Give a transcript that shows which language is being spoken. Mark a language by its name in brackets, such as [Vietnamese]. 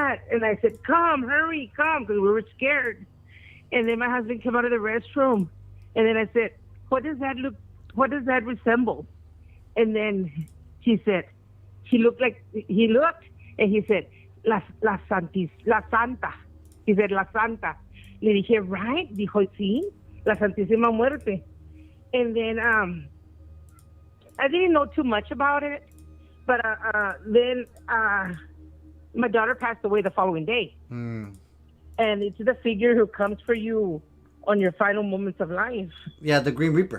[English] And I said, come, hurry, come, because we were scared. And then my husband came out of the restroom. And then I said, what does that resemble? And then he said, he looked and he said, La Santa. He said, La Santa. [Spanish] Le dije, [English] right? [Spanish] Dijo, sí, La Santísima Muerte. [English] And then I didn't know too much about it, but then my daughter passed away the following day. And it's the figure who comes for you on your final moments of life. Yeah, the Green Reaper.